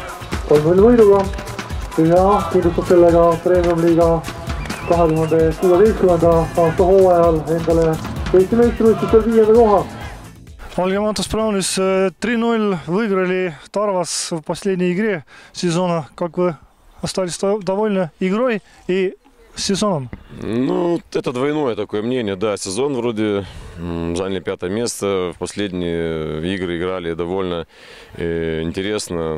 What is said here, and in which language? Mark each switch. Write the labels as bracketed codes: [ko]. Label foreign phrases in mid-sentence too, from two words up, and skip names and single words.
[et] 3-0 võiduga ja kindlustab sellega Premium-liiga 2016. aasta hooajal endale Eesti meistrivõistlustel 5. koha. [ru] Волгомонтов справились 3-0, выиграли Тарвас в последней игре сезона. Как вы остались довольны игрой и сезоном? Ну, это двойное такое мнение, да. Сезон вроде заняли 5 место. В последние игры играли довольно интересно.